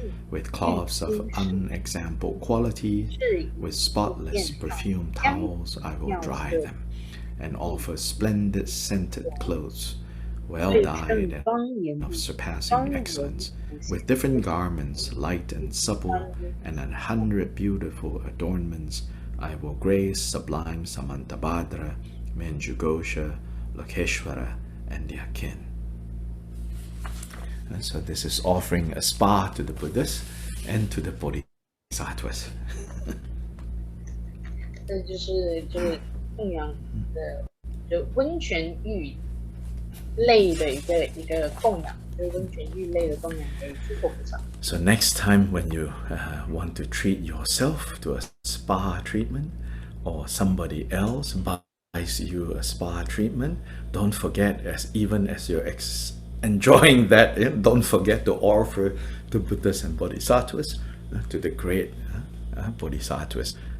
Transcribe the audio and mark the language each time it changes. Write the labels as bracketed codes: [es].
[en] with cloths of unexampled quality, with spotless perfumed towels I will dry them, and offer splendid scented clothes, well dyed and of surpassing excellence, with different garments light and supple, and 100 beautiful adornments I will grace sublime Samantabhadra, Menjugosha, Lokeshwara, and their kin. And so this is offering a spa to the Buddhas and to the Bodhisattvas. [zh] 这就是供养的，就温泉浴类的一个供养，就是温泉浴类的供养给诸佛菩萨。 [en] So next time when you want to treat yourself to a spa treatment, or somebody else buys you a spa treatment, don't forget, even as you're enjoying that, don't forget to offer to Buddhas and Bodhisattvas, to the great Bodhisattvas.